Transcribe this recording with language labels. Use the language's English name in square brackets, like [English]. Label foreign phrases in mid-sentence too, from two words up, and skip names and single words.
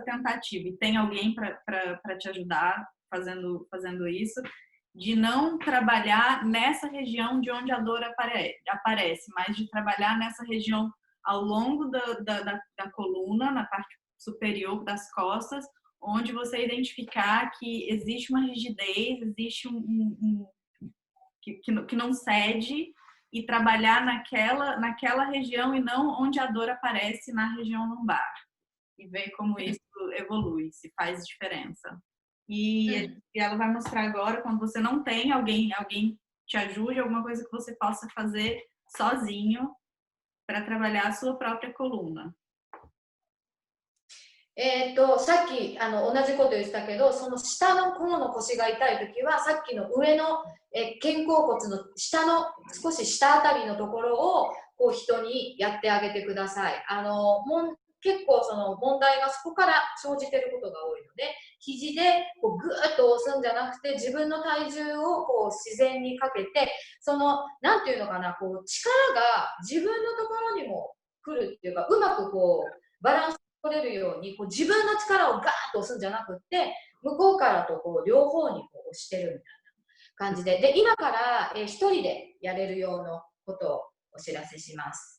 [Portuguese] tentativa e tem alguém para te ajudar fazendo isso, de não trabalhar nessa região de onde a dor aparece, mas de trabalhar nessa região ao longo da coluna, na parte superior das costas, onde você identificar que existe uma rigidez, existe que não cede, e trabalhar naquela região e não onde a dor aparece na região lombar. E ver como isso evolui, se faz diferença. E ela vai mostrar agora, quando você não tem alguém te ajude, alguma coisa que você possa fazer sozinho para trabalhar a sua própria coluna. [Japanese] さっき同じこと言ってたけど、その下の方の腰が痛いときは、さっきの上の肩甲骨の下の少し下あたりのところをこう人にやってあげてください。結構その問題がそこから生じていることが多いので、肘でこうグーッと押すんじゃなくて、自分の体重をこう自然にかけて、そのなんていうのかな、こう力が自分のところにも来るっていうか、うまくこうバランス取れるようにこう自分の力をガーッと押すんじゃなくって、向こうからとこう両方にこう押してるみたいな感じで、今から一人でやれるようなことをお知らせします。